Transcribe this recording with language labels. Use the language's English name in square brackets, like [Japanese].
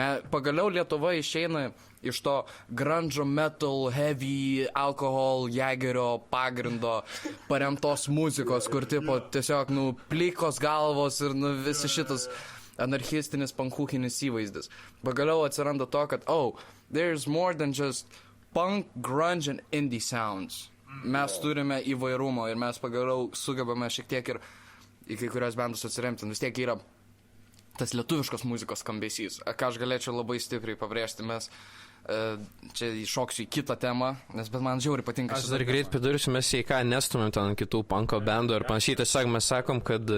[Lithuanian] Pagaliau Lietuva išeina iš to grunge metal, heavy, alkohol, Jagerio pagrindo paremtos muzikos, kur tiesiog plikos galvos ir visi šitas anarchistinis, pankūkinis įvaizdis. Pagaliau atsiranda to, kad, [English] there's more than just punk, grunge and indie sounds. [Lithuanian] Mes turime įvairumo ir mes pagaliau sugebame šiek tiek ir į kai kurios bandus atsiremti. Vis tiek yra tas lietuviškos muzikos skambesys. Ką aš galėčiau labai stipriai pabrėžti, mes čia iššoksiu į kitą temą, bet man žiauriai patinka. Aš dar greit pridursiu, mes į ką nestumėm ten kitų punko bendų ir panašiai, tiesiog mes sakom, kad